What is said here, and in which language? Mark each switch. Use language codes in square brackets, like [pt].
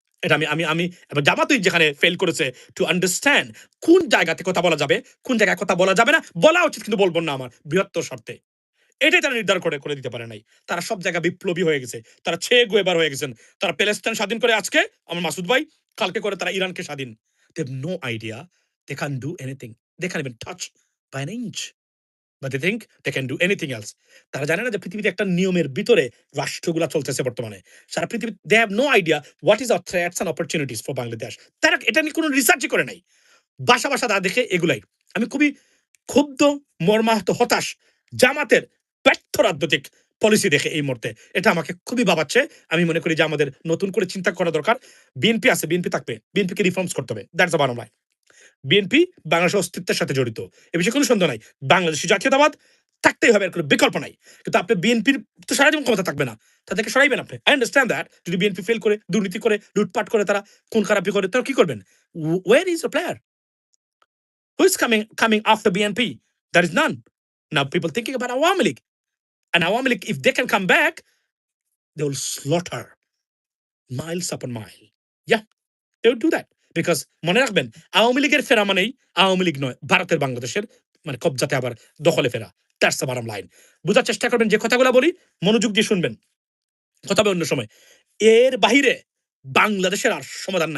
[bn] এটা আমি আমি আমি এবং জামাতই যেখানে ফেইল করেছে [en] to understand [bn] কোন জায়গাতে কথা বলা যাবে, কোন জায়গায় কথা বলা যাবে না, বলা উচিত কিন্তু বলব না আমার বৃহত্তর স্বার্থে। এটাই তারা নির্ধারণ করে দিতে পারে নাই। তারা সব জায়গায় বিপ্লবী হয়ে গেছে। তারা ছে গুয়েবার হয়ে গেছেন। তারা প্যালেস্টাইন স্বাধীন করে আজকে, আমার মাসুদ ভাই, কালকে করে তারা ইরানকে স্বাধীন। [en] They have no idea they can't do anything. They can't even touch by an inch. But they think they can do anything else. [bn] তারা জানে না যে পৃথিবীতে একটা নিয়মের ভিতরে রাষ্ট্রগুলা চলতেছে বর্তমানে। সারা পৃথিবী [en] they have no idea what is our threats and opportunities for Bangladesh. [bn] তারা এটা নিয়ে কোনো রিসার্চই করে নাই। বাসা তারা দেখে এগুলাই। আমি খুবই ক্ষুব্ধ, মর্মাহত, হতাশ জামাতের ব্যর্থ রাজনৈতিক পলিসি দেখে এই মুহূর্তে। এটা আমাকে খুবই ভাবাচ্ছে। আমি মনে করি যে আমাদের নতুন করে চিন্তা করা দরকার। বিএনপি আছে, বিএনপি থাকবে। বিএনপিকে রিফর্মস করতে হবে। [en] That's the bottom line. [bn] BNP বাংলাদেশের অস্তিত্বের সাথে জড়িত। এ বিষয়ে কোনো সন্দেহ নাই। বাংলাদেশী জাতীয়তাবাদ থাকতেই হবে, এর কোনো বিকল্প নাই। কিন্তু আপনি বিএনপির তো সারা জীবন ক্ষমতা থাকবে না। তাদেরকে সরাইবেন আপনি। [en] I understand that. [bn] যদি বিএনপি ফেল করে, দুর্নীতি করে, লুটপাট করে, তারা খুন খারাপি করে, তারা কি করবেন? [en] Where is the player? Who is coming after BNP? There is none. Now people thinking about Awami League. And Awami League, if they can come back, they will slaughter miles upon mile. Yeah, they would do that. [bn] Because মনে রাখবেন আওয়ামী লীগের ফেরা মানেই আওয়ামী লীগ নয়, ভারতের বাংলাদেশের মানে কবজাতে আবার দখলে ফেরা। [en] That's the bottom line. [bn] বুঝার চেষ্টা করবেন যে কথাগুলো বলি, মনোযোগ দিয়ে শুনবেন। কথা হবে অন্য সময়। এর বাহিরে বাংলাদেশের আর সমাধান নাই।